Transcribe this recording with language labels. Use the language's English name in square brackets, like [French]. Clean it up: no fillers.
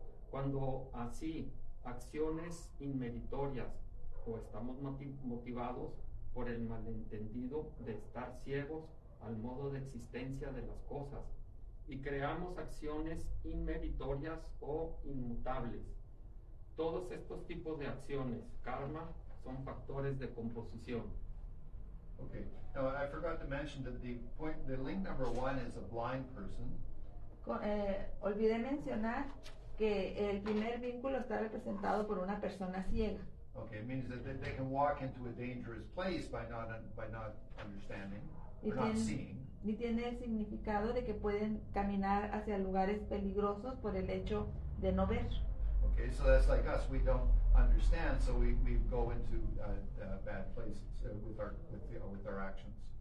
[Spanish] Cuando así acciones inmeritorias o estamos motivados por el malentendido de estar ciegos al modo de existencia de las cosas y creamos acciones inmeritorias o inmutables. Todos estos tipos de acciones, karma, son factores de composición. [English] Okay. Now, I forgot to mention that the link number 1 is a blind person. [Spanish] Olvidé mencionar que el primer vínculo está representado por una persona ciega. [English] Okay, it means that they can walk into a dangerous place by not understanding or not seeing. [Spanish] Y tiene el significado de que pueden caminar hacia lugares peligrosos por el hecho de no ver. [English] Okay, so that's like us. We don't understand, so we go into bad places with our actions.